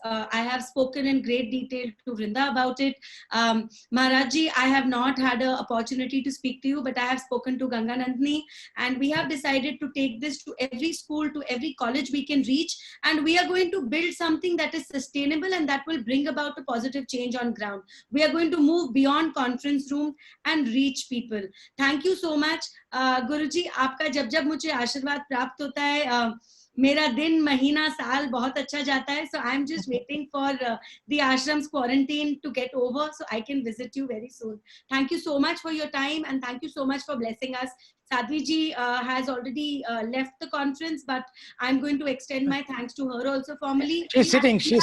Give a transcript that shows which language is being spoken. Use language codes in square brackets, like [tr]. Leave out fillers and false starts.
[en] I have spoken in great detail to Vrinda about it. Maharajji, I have not had an opportunity to speak to you, but I have spoken to Ganga Nandini, and we have decided to take this to every school, to every college we can reach, and we are going to build something that is sustainable and that will bring about a positive change on ground. We are going to move beyond conference room and reach people. Thank you so much. [hi] गुरुजी, आपका जब जब मुझे आशीर्वाद प्राप्त होता है, मेरा दिन, महीना, साल बहुत अच्छा जाता है. [en] So I'm just waiting for the ashram's quarantine to get over so I can visit you very soon. Thank you so much for your time, and thank you so much for blessing us. Sadhvi ji has already left the conference, but I'm going to extend my thanks to her also formally. She's sitting.